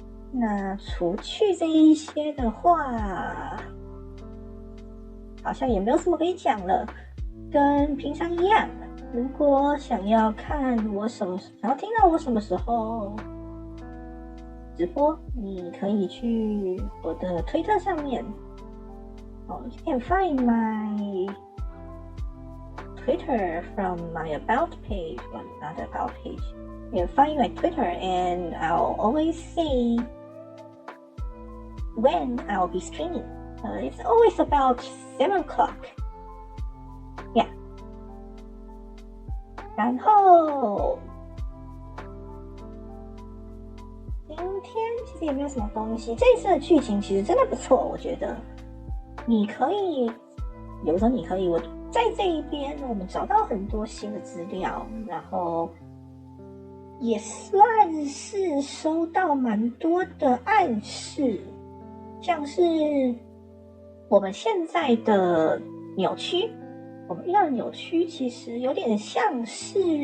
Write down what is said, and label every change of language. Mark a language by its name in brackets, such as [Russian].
[Chinese] 那除去这一些的话，好像也没有什么可以讲了，跟平常一样。如果想要看我想要听到我什么时候直播，你可以去我的推特上面。 [English] You can find my Twitter from my about page, well, not about page. You can find my Twitter, and I'll always say when I'll be streaming. It's always about 7 o'clock. Yeah. [Chinese] 然后今天其实也没有什么东西。这一次的剧情其实真的不错，我觉得。你可以，有时候你可以，我在这一边我们找到很多新的资料，然后也算是收到蛮多的暗示，像是我们现在的扭曲，我们遇到的扭曲其实有点像是